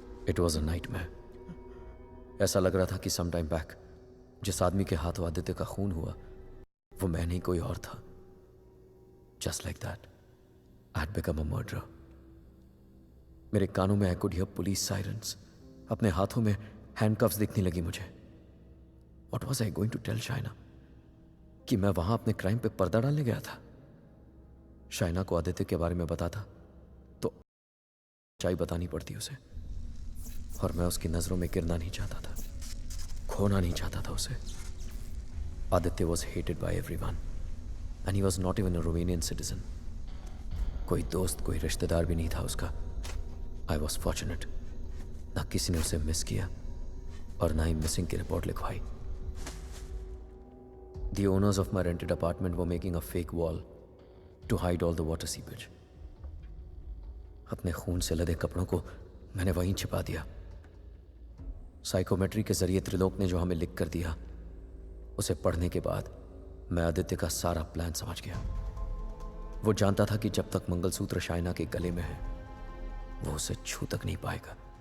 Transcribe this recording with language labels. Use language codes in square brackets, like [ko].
[en] It was a nightmare. [hi] ऐसा लग रहा था कि [en] some time back [hi] जिस आदमी के हाथों आदित्य का खून हुआ वो मैं नहीं कोई और था. [en] Just like that, I had become a murderer. [hi] मेरे कानों में [en] I could hear police sirens. [hi] अपने हाथों में handcuffs दिखने लगी मुझे. [en] What was I going to tell Shaina? [hi] कि मैं वहां अपने क्राइम पे पर्दा डालने गया था. शाइना को आदित्य के बारे में बताता तो सच्चाई बतानी पड़ती उसे, और मैं उसकी नजरों में गिरना नहीं चाहता था, खोना नहीं चाहता था उसे. [en] Aditya was hated by everyone, and he was not even a Romanian citizen. [hi] कोई दोस्त, कोई रिश्तेदार भी नहीं था उसका. [en] I was fortunate. [hi] ना किसी ने उसे मिस किया और ना ही मिसिंग की रिपोर्ट लिखवाई. [en] The owners of my rented apartment were making a fake wall to hide all the water seepage. [hi] अपने खून से लदे कपड़ों को मैंने वहीं छिपा दिया. साइकोमेट्री के जरिए त्रिलोक ने जो हमें लिख कर दिया उसे पढ़ने के बाद मैं आदित्य का सारा प्लान समझ गया. वो जानता था कि जब तक मंगलसूत्र शाइना के गले में है वो उसे छू तक नहीं पाएगा.